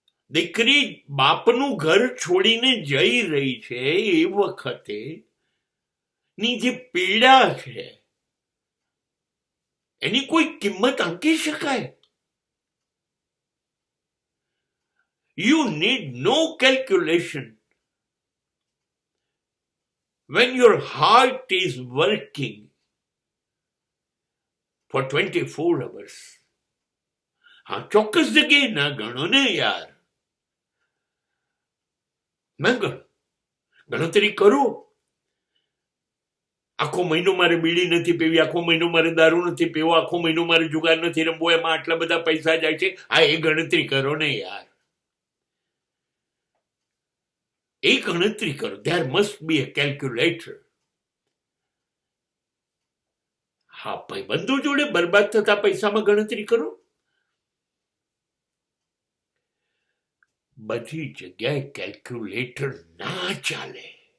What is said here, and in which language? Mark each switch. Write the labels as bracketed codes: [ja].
[gu] દીકરી બાપનું ઘર છોડીને જઈ રહી છે એ વખતે ની જે પીડા છે એની કોઈ કિંમત આંકી શકાય? [en] You need no calculation. When your heart is working for 24 hours. [gu] હા, ચોક્કસ જગ્યાએ ના ગણો ને યાર. ના ગણો, ગણતરી કરો. આખો મહિનો મારે બીડી નથી પીવી, આખો મહિનો મારે દારૂ નથી પીવો, આખો મહિનો મારે જુગાર નથી રમવો, એમાં આટલા બધા પૈસા જાય છે. આ એ ગણતરી કરો ને યાર. એ ગણતરી કરો. [en] There must be a calculator. [gu] હા, ભાઈબંધો જોડે બરબાદ થતા પૈસામાં ગણતરી કરો. બધી જગ્યાએ કેલ્ક્યુલેટર ના ચાલે.